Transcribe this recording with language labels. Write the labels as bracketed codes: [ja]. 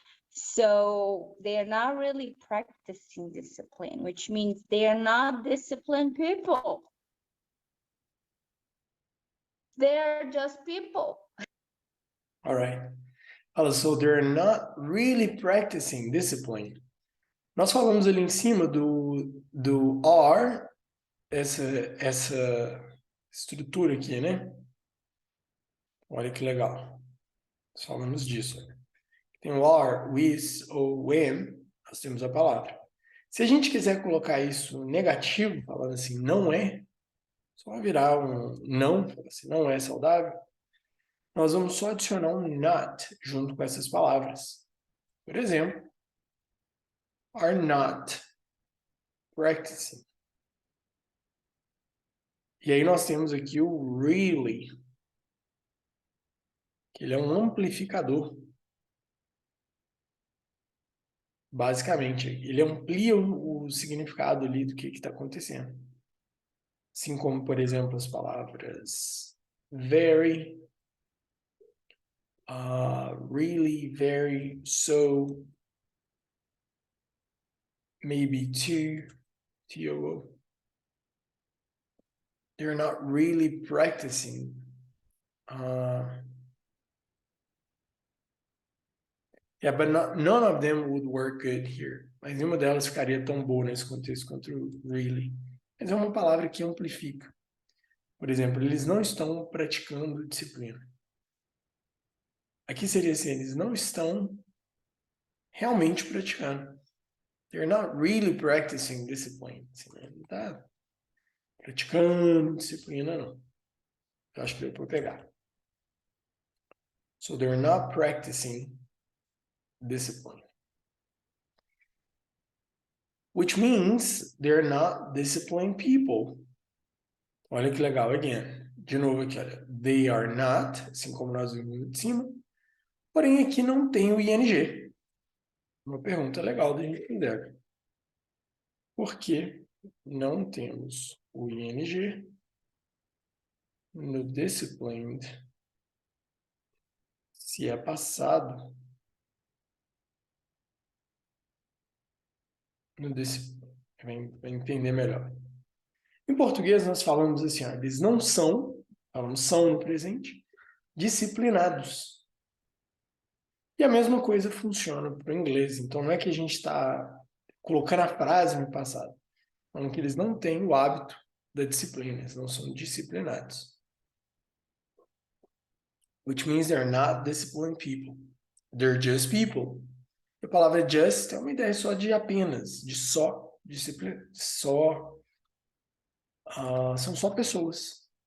[en] So they are not really practicing discipline, which means they are not disciplined people. They're just people. All right. So they're not really practicing discipline. [pt] Nós falamos ali em cima do are, essa estrutura aqui, né? Olha que legal. Nós falamos disso. Tem o are, with ou when, nós temos a palavra. Se a gente quiser colocar isso negativo, falando assim, não é, só virar um não, assim, não é saudável, nós vamos só adicionar um not junto com essas palavras. Por exemplo, [en] are not practicing. [pt] E aí nós temos aqui o really, que ele é um amplificador. Basicamente, ele amplia o significado ali do que está acontecendo. Assim como, por exemplo, as palavras very, really, very, so, maybe too, too. [en] They're not really practicing. Yeah, but none of them would work good here. [pt] Mas nenhuma delas ficaria tão boa nesse contexto quanto really. Mas é uma palavra que amplifica. Por exemplo, eles não estão praticando disciplina. Aqui seria assim, eles não estão realmente praticando. [en] They're not really practicing discipline. [pt] Assim, né? Não está praticando disciplina, não. Eu acho que deu para pegar. [en] So they're not practicing discipline. Which means they're not disciplined people. [pt] Olha que legal, again. De novo aqui, olha. [en] They are not, [pt] assim como nós vimos de cima. Porém, aqui não tem o ing. Uma pergunta legal de entender. Por que não temos o ing no disciplined se é passado no disciplined? Vai entender melhor. Em português, nós falamos assim, ó, eles não são, falamos são no presente, disciplinados. E a mesma coisa funciona para o inglês. Então, não é que a gente está colocando a frase no passado, falando que eles não têm o hábito da disciplina, eles não são disciplinados. [en] Which means they're not disciplined people. They're just people. [pt] A palavra just é uma ideia só de apenas, de só, disciplina, só, são só pessoas.